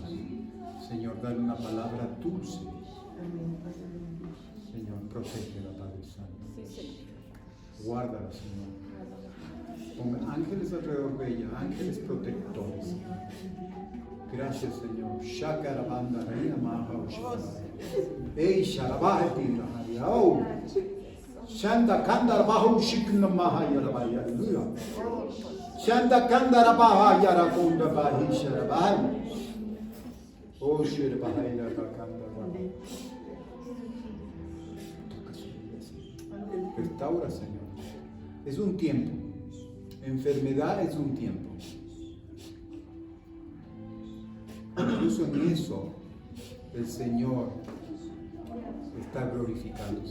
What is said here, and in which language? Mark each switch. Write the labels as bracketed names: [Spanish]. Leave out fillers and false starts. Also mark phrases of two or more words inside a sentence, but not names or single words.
[Spanish] Señor, dale una palabra dulce. Señor, protégela, Padre Santo. Guárdala, Señor. Ponga ángeles alrededor de ella, ángeles protectores. Gracias, Señor. Shakarabanda, Reina Maha, Ey, Sharabahati, Oh, Shanda Kandar Bahu Shikna Maha Yarabaya, Shanda Kandar Baha Yarakunda Bahi Sharabai. Oh, Shirabahaya Bakanda Bahi. Toca su vida, Señor. Restaura, Señor. Es un tiempo. Enfermedad es un tiempo. Incluso en eso el Señor está glorificándose.